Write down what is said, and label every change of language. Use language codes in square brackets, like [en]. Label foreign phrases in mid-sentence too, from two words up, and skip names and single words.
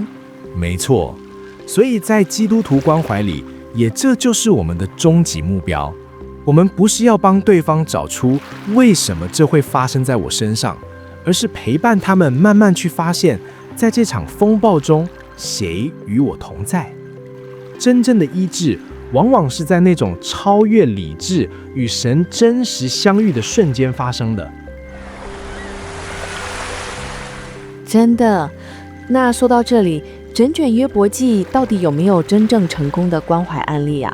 [zh] 沒錯，所以在基督徒關懷裡，也這就是我們的終極目標。我們不是要幫對方找出為什麼這會發生在我身上，而是陪伴他們慢慢去發現，在這場風暴中，誰與我同在。真正的醫治，往往是在那種超越理智與神真實相遇的瞬間發生的。真的。那說到這裡，整卷約伯記到底有沒有真正成功的關懷案例啊？